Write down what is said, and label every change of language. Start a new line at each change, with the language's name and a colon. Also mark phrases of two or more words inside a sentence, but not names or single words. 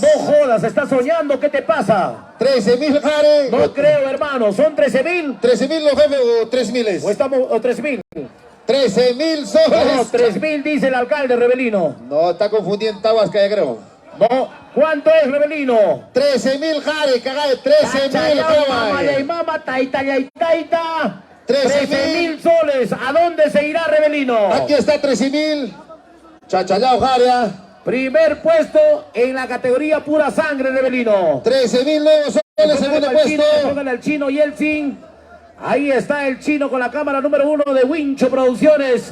Spanish: No jodas, ¿estás soñando? ¿Qué te pasa? 13.000, Jared. No creo, hermano. ¿Son 13.000? 13.000 los jefes o 3.000. ¿O estamos o 3.000? 13.000 No, soles. 3.000 dice el alcalde, Rebelino. No, está confundiendo Tabasca, ya creo. No. ¿Cuánto es, Rebelino? 13.000, Jare, cagada, 13.000, Mama, yay, mama, taita, yay, taita. 13.000 soles. ¿A dónde se irá, Rebelino? Aquí está 13.000. Chachallao, Jare. Primer puesto en la categoría pura sangre, Rebelino. 13.000 nuevos soles, segundo puesto. Póngale al chino Yeltsin. Ahí está el chino con la cámara número 1 de Wincho Producciones.